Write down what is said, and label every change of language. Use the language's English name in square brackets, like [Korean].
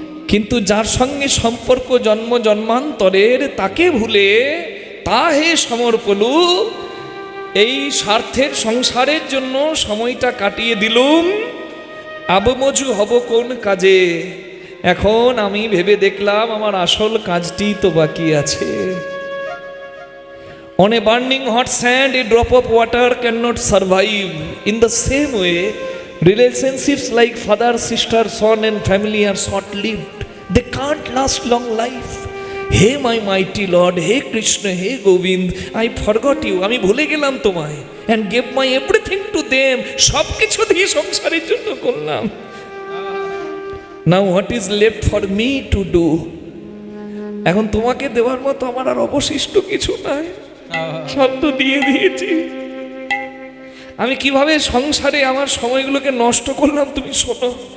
[Bangla] কিন্তু যার সঙ্গে সম্পর্ক জন্ম জন্মান্তরের তাকে ভুলে তা হে সমর্পলু এই স্বার্থের সংসারের জন্য সময়টা কাটিয়ে দিলুম, আবমজু হব কোন কাজে। এখন আমি ভেবে দেখলাম আমার আসল কাজটি তো বাকি আছে। [English] On a burning hot sand, a drop of water cannot survive. In the same way, relationships like father, sister, son and family are short-lived. They can't last long life. Hey my mighty Lord, hey Krishna, hey Govind, I forgot you. [Bangla] আমি ভুলে গেলাম তোমায় [English] and gave my everything to them. [Bangla] সব কিছু দিয়ে সংসারের জন্য করলাম। [English] Now what is left for me to do? [Bangla] এখন তোমাকে দেওয়ার মতো আমার আর অবশিষ্ট কিছু নাই, সব তো দিয়ে দিয়েছি। আমি কিভাবে সংসারে আমার সময়গুলোকে নষ্ট করলাম তুমি শোনো।